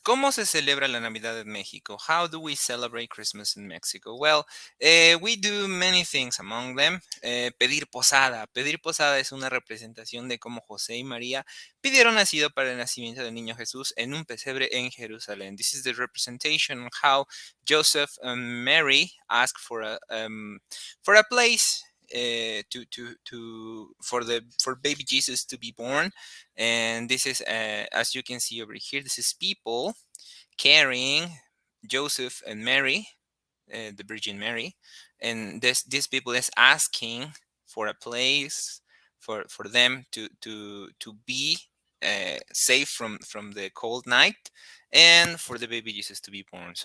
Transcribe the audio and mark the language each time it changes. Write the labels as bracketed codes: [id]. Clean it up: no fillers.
[es] ¿Cómo se celebra la Navidad en México? [en] How do we celebrate Christmas in Mexico? Well, we do many things, among them [es] pedir posada. Pedir posada es una representación de cómo José y María pidieron nacido para el nacimiento del niño Jesús en un pesebre en Jerusalén. [en] This is the representation of how Joseph and Mary asked for a place for baby Jesus to be born. And this is, as you can see over here, this is people carrying Joseph and Mary, the Virgin Mary, and these people is asking for a place for them to be safe from the cold night, and for the baby Jesus to be born.